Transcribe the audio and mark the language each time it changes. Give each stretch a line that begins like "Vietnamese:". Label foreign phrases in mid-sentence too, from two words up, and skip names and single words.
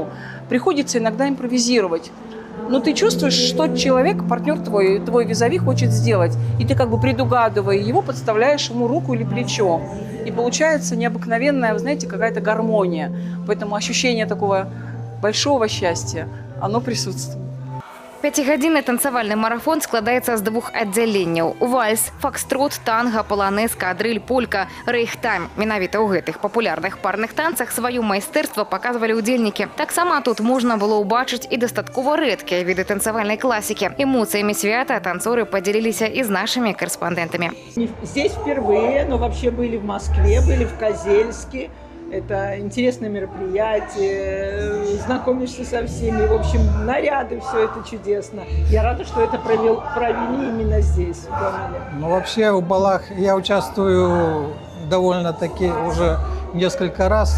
Russian: Приходится иногда импровизировать. Но ты чувствуешь, что человек, партнер твой визави хочет сделать. И ты как бы предугадывая его, подставляешь ему руку или плечо. И получается необыкновенная, вы знаете, какая-то гармония. Поэтому ощущение такого большого счастья, оно присутствует.
Belarusian: 5-гадзінны танцавальны марафон складаецца з 2 аддзяленняў – вальс, фокстрот, танга, паланэз, кадрыль, полька, рэйхтайм. Менавіта ў гэтых папулярных парных танцах сваё майстэрства паказвалі ўдзельнікі. Таксама тут можна было ўбачыць і дастаткова рэдкія віды танцавальнай класікі. Эмоцыямі свята танцоры падзяліліся і з нашымі карэспандэнтамі.
Russian: Здесь впервые, но вообще были в Москве, были в Козельске. Это интересное мероприятие, знакомишься со всеми. В общем, наряды, все это чудесно. Я рада, что это провели именно здесь, в Гомеле. Ну, вообще в балах я участвую довольно-таки уже несколько раз.